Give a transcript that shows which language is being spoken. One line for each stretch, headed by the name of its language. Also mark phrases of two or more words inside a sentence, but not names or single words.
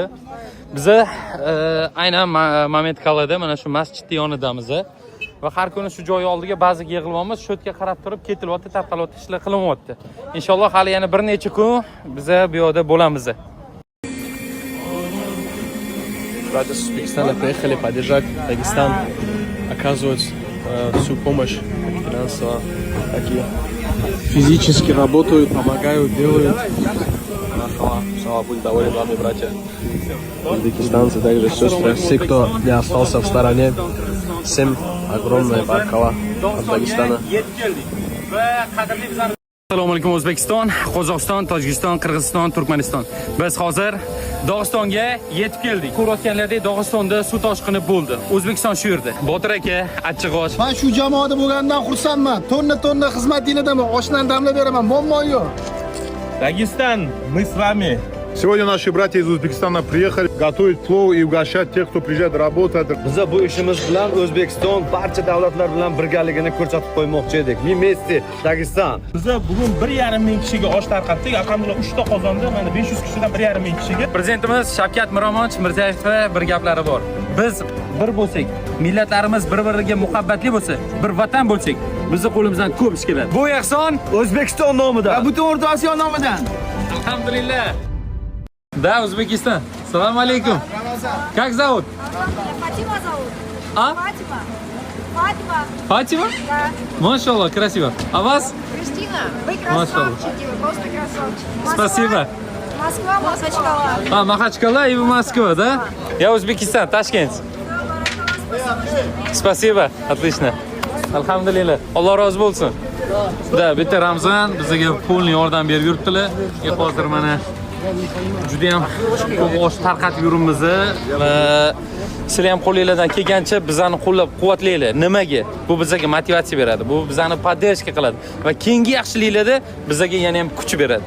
Uzbek: Biz aynan Mametkalada mana shu masjidning yonidamiz. Va har kuni shu joy oldiga ba'ziga yig'ilyapmiz, shu yerga qarab turib ketilyapti, tarqalyapti, ishlar qilinyapti. Inshaalloh hali yana bir necha kun biz bu yerda bo'lamiz.
Russian: братья с Узбекистана приехали поддержать Дагестан, оказывать всю помощь, как финансово, так и физически работают, помогают, делают. Слава будет доволен вами, братья. Узбекистанцы, также сестры, все, кто не остался в стороне, всем огромное баркала от Дагестана.
Uzbek: Assalomu alaykum O'zbekiston, Qozog'iston, Tojikiston, Qirg'iziston, Turkmaniston. Biz hozir Dog'istonga yetib keldik. Ko'rayotganlaridek Dog'istonda suv toshqini bo'ldi. O'zbekiston shu yerda. Botir aka, achchig'och. Men shu jamoada bo'lgandan xursandman. Tonna xizmatingizdan oshdan damlab beraman. Muammo yo'q.
Russian: Дагестан, мы с вами. Сегодня наши братья из Узбекистана приехали готовить плов и угощать тех, кто приезжает работать.
Uzbek: Biz bu ishimiz bilan O'zbekiston barcha davlatlar bilan birgaligini ko'rsatib qo'ymoqchi edik.
Russian: Мы Месси, Дагестан.
Uzbek: Biz bugun 1,5 ming kishiga osh tarqatdik. Alhamdulillah 3 ta qozonda mana 500 kishidan 1,5 ming kishiga. Prezidentimiz Shavkat Miromonovich Mirzayevga bir gaplari bor. Biz bir bo'lsak, millatlarimiz bir-biriga muhabbatli bo'lsa, bir vatan bo'lsak, bizning qo'limizdan ko'p ish keladi. Bu ehson O'zbekiston nomidan. Va butun O'rta Osiyo nomidan. Alhamdulillah.
Russian: Да, Узбекистан. Салам алейкум. Как зовут? Фатима зовут. А? Фатима. Фатима. Фатима? Да. Машаллах, красиво. А вас? Кристина. Вы Машаллах. красавчики, вы просто красавчики. Москва, Спасибо. Москва, Махачкала. А, Махачкала и Москва, да? Я Узбекистан, Ташкент. Спасибо, отлично.
Uzbek: Alhamdulillah. Alloh rozi bo'lsin. Da, bitta Ramzan bizga pulni yordam berib yuribdilar. Hozir mana juda ham ko'p osh tarqatib yuribmiz va sizlar ham qo'lingizdan kelgancha bizani qo'llab-quvvatlanglar. Nimaga? Bu bizga motivatsiya beradi. Bu bizani podдержка qiladi va keyingi yaxshiliklarda bizga yana ham kuch beradi.